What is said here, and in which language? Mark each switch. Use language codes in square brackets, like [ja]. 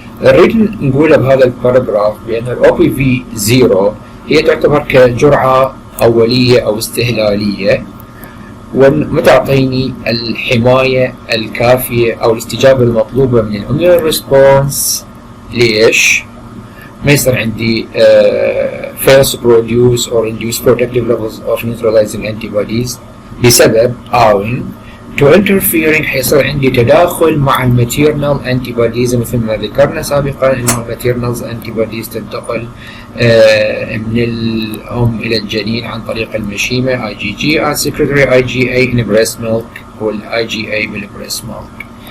[ar] نريد نقول بهذا الباراجراف بأن ال OPV0 هي تعتبر كجرعة أولية أو استهلالية، ومتعطيني الحماية الكافية أو الاستجابة المطلوبة من الاميون ريسبونس. ليش؟ ما يصير عندي [en] fails to produce or induce protective levels of neutralizing antibodies [ar] بسبب [en] to interfering [ar] حيصير عندي تداخل مع الماتيرنال انتي بوديز، مثل ما ذكرنا سابقا انه الماتيرنال انتي بوديز تنتقل من الام الى الجنين عن طريق المشيمه [en] IgG and secretory IgA in breast milk [ar] والIgA بالبريست ميلك.